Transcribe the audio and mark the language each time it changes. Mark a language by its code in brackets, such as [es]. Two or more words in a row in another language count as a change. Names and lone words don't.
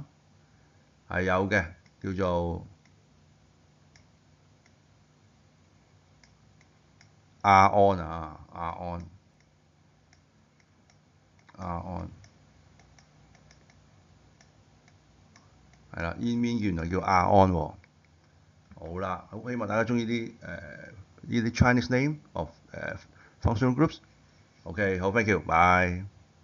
[yue] 係有嘅，叫做 argon 啊 argon 係啦，煙面原來叫 argon 喎。好啦，好希望大家中意呢啲 [en] Chinese name of functional groups。 [yue] OK，好， [en] thank you，bye。